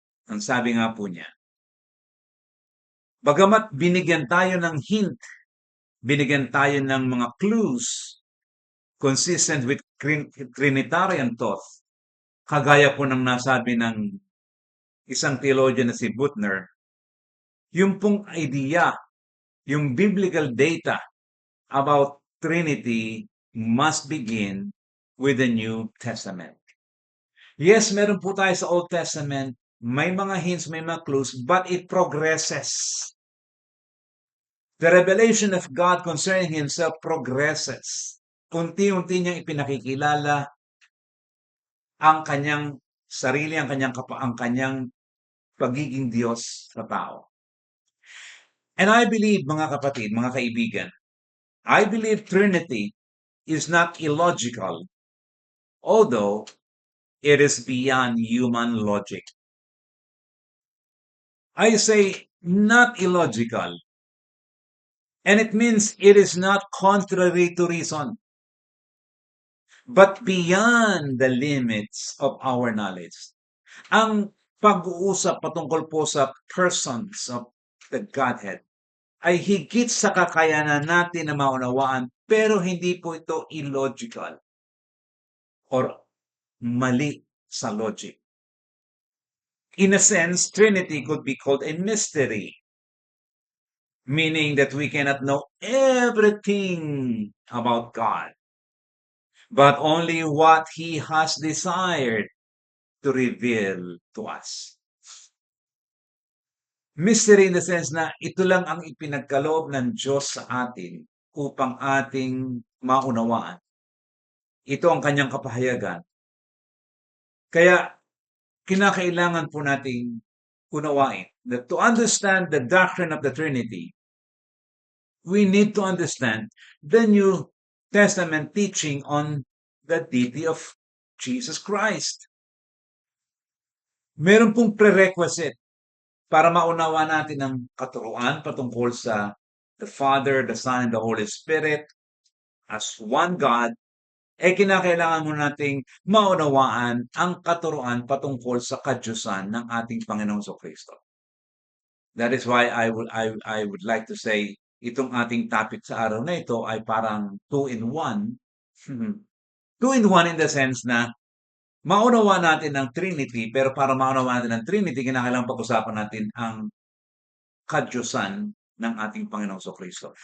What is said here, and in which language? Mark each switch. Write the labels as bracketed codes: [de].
[tl] Ang sabi nga po niya, bagamat binigyan tayo ng hint, binigyan tayo ng mga clues [en] consistent with Trinitarian thought, [tl] kagaya po ng nasabi ng isang theologian na si Boettner, yung pong idea, yung [en] biblical data about Trinity must begin with the New Testament. [tl] Yes, meron po tayo sa Old Testament, may mga hints, may mga clues, [en] but it progresses. The revelation of God concerning Himself progresses. [tl] Unti-unti niyang ipinakikilala ang kanyang sarili, ang kanyang pagiging Diyos sa tao. [en] And I believe, [tl] mga kapatid, mga kaibigan, [en] I believe Trinity is not illogical, although it is beyond human logic. I say not illogical, and it means it is not contrary to reason, but beyond the limits of our knowledge. [tl] Ang pag-uusap patungkol po sa [en] persons of the Godhead [tl] ay higit sa kakayanan natin na maunawaan, pero hindi po ito illogical or mali sa logic. [en] In a sense, Trinity could be called a mystery, meaning that we cannot know everything about God, but only what He has desired to reveal to us. Mystery in the sense [tl] na ito lang ang ipinagkaloob ng Diyos sa atin upang ating maunawaan. Ito ang kanyang kapahayagan. Kaya kinakailangan po nating unawain [en] that to understand the doctrine of the Trinity, we need to understand the New Testament teaching on the deity of Jesus Christ. [tl] Meron pong prerequisite para maunawa natin ang katuruan patungkol sa [en] the Father, the Son, and the Holy Spirit as one God, [tl] kinakailangan mo nating maunawaan ang katuruan patungkol sa kadyusan ng ating Panginoong Kristo. [en] That is why I would like to say [tl] itong ating topic sa araw na ito ay parang [en] two in one. Two in one in the sense [tl] na maunawa natin ang Trinity, pero para maunawa natin ang Trinity, kinakailangan pag-usapan natin ang kadyusan ng ating Panginoong Kristo.